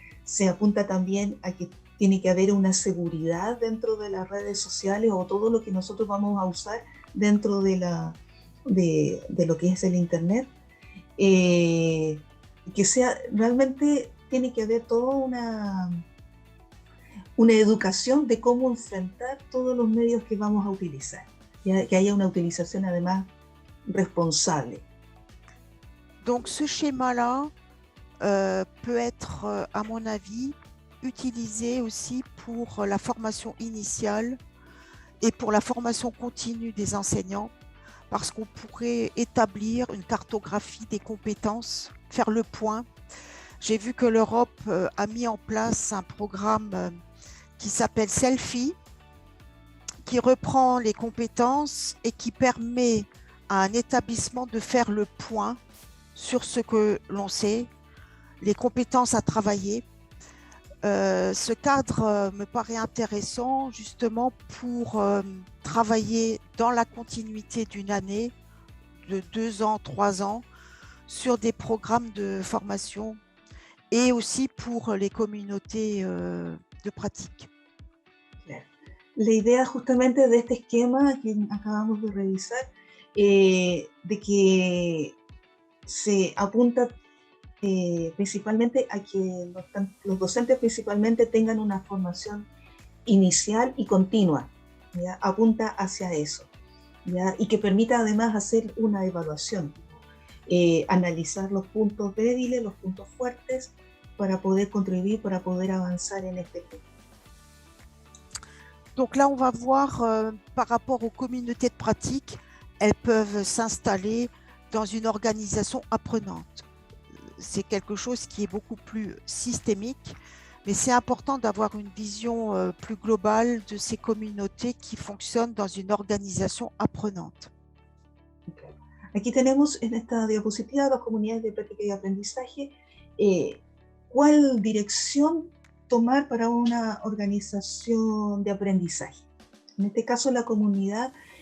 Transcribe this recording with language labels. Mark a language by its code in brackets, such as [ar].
[es] Se apunta también a que tiene que haber una seguridad dentro de las redes sociales o todo lo que nosotros vamos a usar dentro de lo que es el Internet. Que sea, realmente tiene que haber toda una educación de cómo enfrentar todos los medios que vamos a utilizar, ¿ya? Que haya una utilización además responsable. [fr] Donc ce schéma-là peut être, à mon avis, utilisé aussi pour la formation initiale et pour la formation continue des enseignants, parce qu'on pourrait établir une cartographie des compétences, faire le point. J'ai vu que l'Europe a mis en place un programme qui s'appelle Selfie, qui reprend les compétences et qui permet à un établissement de faire le point sur ce que l'on sait, les compétences à travailler. Ce cadre me paraît intéressant justement pour travailler dans la continuité d'une année, de 2 ans, 3 ans, sur des programmes de formation et aussi pour les communautés de pratique. [es] La idea justamente de este esquema que acabamos de revisar, de que se apunta principalmente a que los docentes principalmente tengan una formación inicial y continua, ¿ya? Apunta hacia eso, ¿ya? Y que permita además hacer una evaluación, analizar los puntos débiles, los puntos fuertes, para poder contribuir, para poder avanzar en este punto. [fr] Donc là, on va voir par rapport aux communautés de pratique, elles peuvent s'installer dans une organisation apprenante. C'est quelque chose qui est beaucoup plus systémique, mais c'est important d'avoir une vision plus globale de ces communautés qui fonctionnent dans une organisation apprenante. [es] Aquí tenemos en esta diapositiva las comunidades de práctica y aprendizaje. ¿Cuál dirección tomar para una organización de aprendizaje? En este caso, la comunidad